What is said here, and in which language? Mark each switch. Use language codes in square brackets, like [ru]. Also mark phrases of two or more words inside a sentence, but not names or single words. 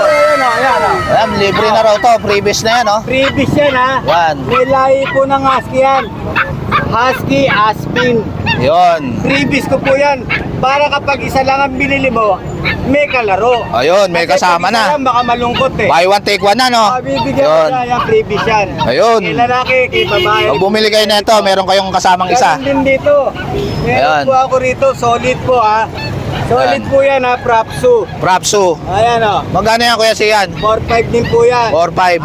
[tl] Ayan, ayan, Ayan, libre na raw to. Previous na yan, oh. Freebies yan, ha? Yan. May lahi po ng husky yan. Husky, Aspin. Yun. Freebies ko po yan. Para kapag isa lang ang binili mo, may kalaro. Ayun, may Kasi kasama pag isa na. lang, baka malungkot eh. [en] Buy one, take one [tl] na, no? Bibigyan ko Yun. na yung freebies yan. Ayun. Kay lalaki, kay babae. Pag bumili kayo na ito, meron kayong kasamang isa. Ganun din dito. Meron Ayan. po ako rito, solid po ha. Solid Ayan. po yan ha, Propsu. Propsu. Ayan o. Magkano yan, Kuya Sian? 4-5 din po yan. 4-5.